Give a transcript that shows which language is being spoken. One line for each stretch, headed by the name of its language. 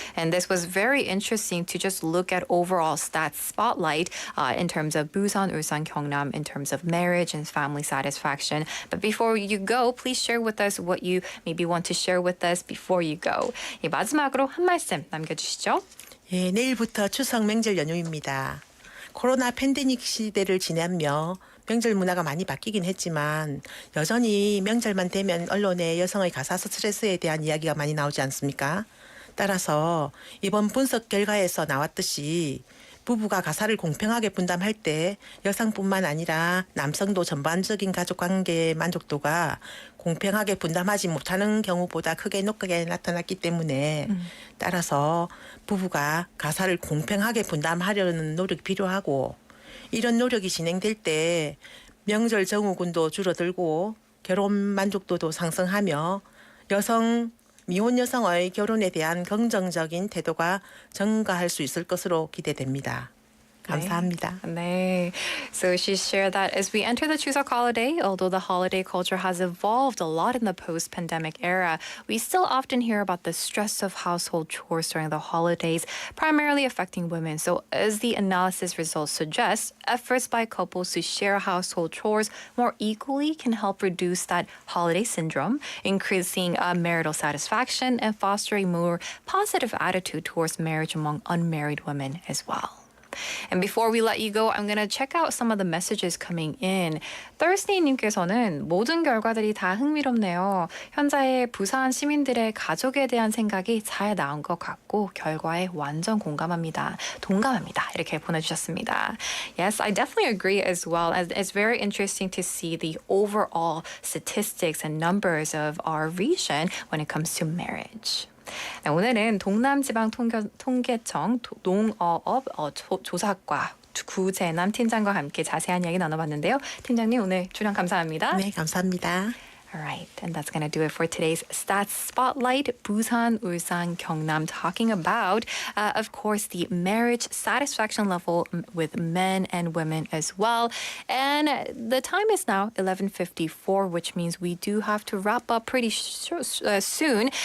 English: And this was very interesting to just look at overall stats spotlight in terms of Busan, Ulsan, Gyeongnam, in terms of marriage and family satisfaction. But before you go, please share with us what you maybe want to share with us before you go.
Korean: 마지막으로 한 말씀 남겨주시죠. 예, 내일부터 추석 명절 연휴입니다. 코로나 팬데믹 시대를 지나며 명절 문화가 많이 바뀌긴 했지만 여전히 명절만 되면 언론에 여성의 가사 스트레스에 대한 이야기가 많이 나오지 않습니까? 따라서 이번 분석 결과에서 나왔듯이 부부가 가사를 공평하게 분담할 때 여성뿐만 아니라 남성도 전반적인 가족관계 만족도가 공평하게 분담하지 못하는 경우보다 크게 높게 나타났기 때문에 따라서 부부가 가사를 공평하게 분담하려는 노력이 필요하고 이런 노력이 진행될 때 명절 증후군도 줄어들고 결혼 만족도도 상승하며 미혼 여성의 결혼에 대한 긍정적인 태도가 증가할 수 있을 것으로 기대됩니다. 감사합니다. 네.
English: So she shared that as we enter the Chuseok holiday, although the holiday culture has evolved a lot in the post-pandemic era, we still often hear about the stress of household chores during the holidays, primarily affecting women. So as the analysis results suggest, efforts by couples to share household chores more equally can help reduce that holiday syndrome, increasing marital satisfaction and fostering more positive attitude towards marriage among unmarried women as well. And before we let you go, I'm going to check out some of the messages coming in.
Korean: Thursday님께서는 모든 결과들이 다 흥미롭네요. 현자의 부산 시민들의 가족에 대한 생각이 잘 나온 것 같고 결과에 완전 공감합니다. 동감합니다. 이렇게 보내주셨습니다.
English: Yes, I definitely agree as well. It's very interesting to see the overall statistics and numbers of our region when it comes to marriage.
Korean: 네, 오늘은 동남지방통계청 농어업 조사과 구재남 팀장과 함께 자세한 이야기 나눠봤는데요. 팀장님 오늘 출연 감사합니다. 네, 감사합니다.
English: All right, and that's going to do it for today's Stats Spotlight. Busan, Ulsan, Gyeongnam talking about, of course, the marriage satisfaction level with men and women as well. And the time is now 11:54, which means we do have to wrap up pretty soon.